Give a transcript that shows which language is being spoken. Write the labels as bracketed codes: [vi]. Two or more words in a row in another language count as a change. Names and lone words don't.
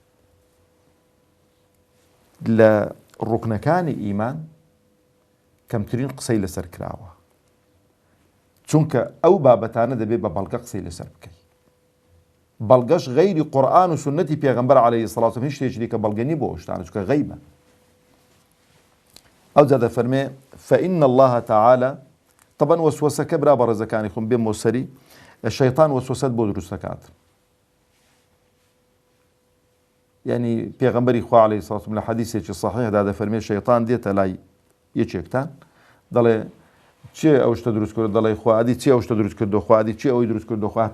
[ckb] لە ڕوکنەکانی ئیمان کەمترین قسەی لەسەر کراوە چونکە ئەو بابەتانە دەبێت بە بەڵگە قسەی لەسەر بکەی بەڵگەش غەیری قورئان و سنەتی پێغەمبەر [ar] عەلەیهی سەڵات وسەلام [ckb] هیچ شتێکی دیکە بەڵگەنی بۆ ئەوشتانە چونکە غەیبە ئەو جا دەفەرمێ [ar] فإن الله تعالى [ckb] طبعا وەسوەسەکە برا بە ڕێزەکانی خۆم بێم بۆ سەری شەیطان وەسوەسەت بۆ دروست دەکات يعني پێغەمبەری خوا [ar] عەلەیهی سەڵات وسەلام [ckb] لە حەدیثێکی صحیحدا دەفەرمێ شەیطان دێتە لای یەکێکتان دەڵێ چێ ئەو شتە دروست کرد دەڵێ خوا ئەدی چێ ئەو شتە دروست کردو خوا ئەدی چێ ئەوەی دروست کردو خوا